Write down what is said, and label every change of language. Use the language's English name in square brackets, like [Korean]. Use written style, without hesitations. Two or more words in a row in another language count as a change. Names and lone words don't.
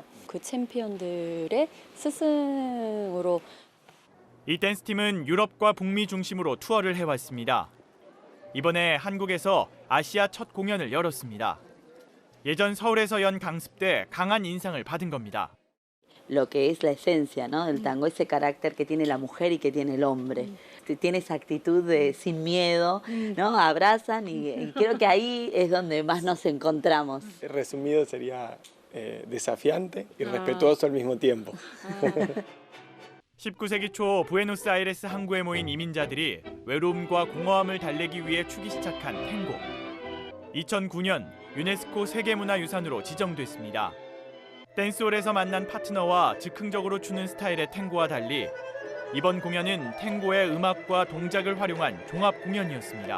[Korean] 그 챔피언들의 스승으로. 이 댄스팀은 유럽과 북미 중심으로 투어를 해왔습니다. 이번에 한국에서 아시아 첫 공연을 열었습니다. 예전 서울에서 연 강습 때 강한 인상을 받은 겁니다. [Spanish] lo que es la esencia, ¿no? del tango, ese carácter que tiene la mujer y que tiene el hombre. Tiene esa actitud de sin miedo, ¿no? Abrazan y creo que ahí es donde más nos encontramos. Resumido sería desafiante y respetuoso al mismo tiempo. [Korean] 19세기 초 부에노스아이레스 항구에 모인 이민자들이 외로움과 공허함을 달래기 위해 추기 시작한 탱고. 2009년 유네스코 세계문화유산으로 지정됐습니다. 댄스홀에서 만난 파트너와 즉흥적으로 추는 스타일의 탱고와 달리 이번 공연은 탱고의 음악과 동작을 활용한 종합 공연이었습니다.